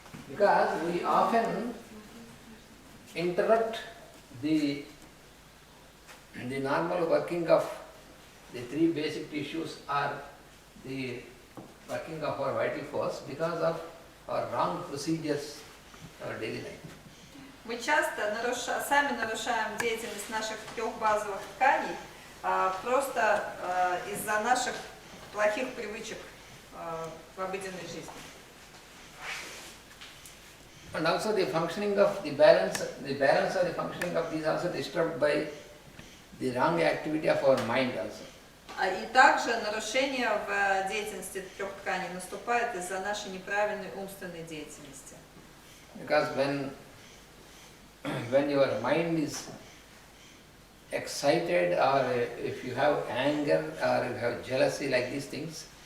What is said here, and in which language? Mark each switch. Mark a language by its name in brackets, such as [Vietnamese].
[English] Because we often interrupt the normal working of the three basic tissues or the working of our vital force because of our wrong procedures in our daily life. [Russian] Мы часто сами нарушаем деятельность наших трех базовых тканей просто из-за наших плохих привычек в обыденной жизни. [English] And also the functioning of the balance of the functioning of these also disturbed by the wrong activity of our mind also. [Russian] И также нарушение в деятельности трех тканей наступает из-за нашей неправильной умственной деятельности. [English] Because when your mind is excited or if you have anger or you have jealousy like these things,